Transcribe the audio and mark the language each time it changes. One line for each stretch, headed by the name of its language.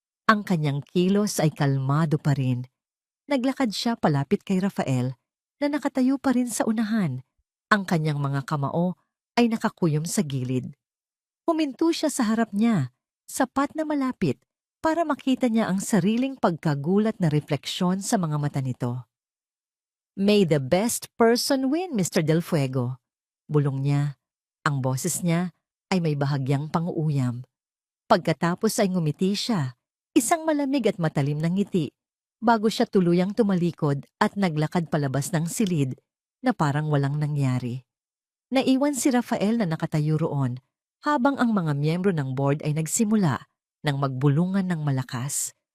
Filipino: Ang kanyang kilos ay kalmado pa rin. Naglakad siya palapit kay Rafael na nakatayo pa rin sa unahan. Ang kanyang mga kamao ay nakakuyom sa gilid. Huminto siya sa harap niya, sapat na malapit para makita niya ang sariling pagkagulat na refleksyon sa mga mata nito.
English: "May the best person win, Mr.
Filipino: Del Fuego," bulong niya. Ang boses niya ay may bahagyang pang-uuyam. Pagkatapos ay ngumiti siya, isang malamig at matalim na ngiti, bago siya tuluyang tumalikod at naglakad palabas ng silid na parang walang nangyari. Naiwan si Rafael na nakatayo roon habang ang mga miyembro ng board ay nagsimula ng magbulungan ng malakas.